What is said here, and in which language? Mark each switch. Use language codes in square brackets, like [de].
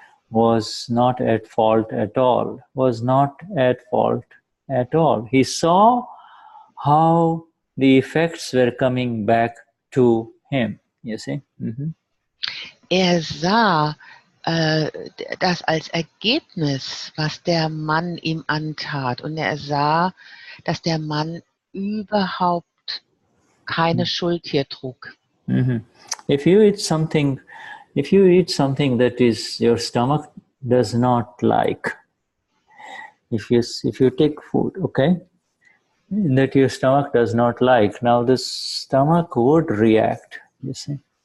[en] was not at fault at all, He saw how the effects were coming back to him, you see. [de] Er sah, das als Ergebnis, was der Mann ihm antat. Und er sah, dass der Mann überhaupt keine Schuld hier trug. [en] If you eat something that is your stomach does not like, if you take food, okay, that your stomach does not like, now the stomach would react, you see.